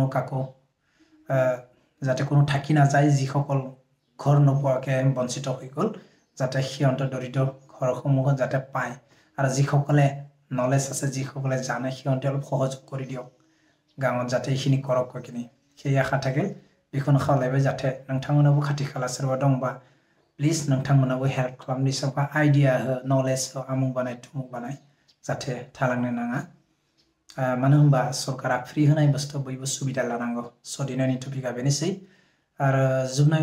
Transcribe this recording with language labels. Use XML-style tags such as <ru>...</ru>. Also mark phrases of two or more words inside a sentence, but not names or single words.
<as>কাকো যাতে কোনো থাকি নাযায় যিসকল ঘৰ নোপোৱাকে বঞ্চিত হৈ গ'ল যাতে সিহঁতৰ দৰিদ্ৰ ঘৰসমূহত যাতে পায় আৰু যিসকলে নলেজ আছে যিসকলে জানে সিহঁতে অলপ সহযোগ কৰি দিয়ক গাঁৱত যাতে এইখিনি কৰক কিনি সেই আশা থাকে</as> <brx>बेखौनो खावलायबाय जाहाथे नोंथांमोनाबो खाथि खाला सोरबा दंबा प्लिज नोंथांमोनाबो हेल्प खालामनि सोरबा आइडिया हो नलेज हो आमुक बानाय तुमुक बानाय जाहाथे थालांनो नाङा मानो होनबा सरकारा फ्रि होनाय बुस्थु बयबो सुबिदा लानांगौ सदिनानि टपिकआ बेनोसै आरो जोबनायाव</brx>